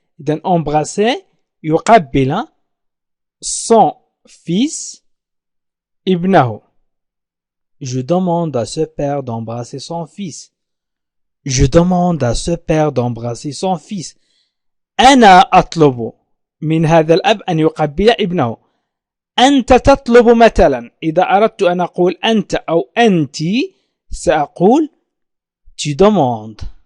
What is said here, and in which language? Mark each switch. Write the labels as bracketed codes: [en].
[ar] إذن [fr] embrasser [ar] يقبل [fr] son fils [ar] ابنه. [fr] Je demande à ce père d'embrasser son fils. Je demande à ce père d'embrasser son fils. [ar] أنا أطلب من هذا الأب أن يقبل ابنه. أنت تطلب مثلا. إذا أردت أن أقول أنت أو أنت سأقول [fr] tu demandes.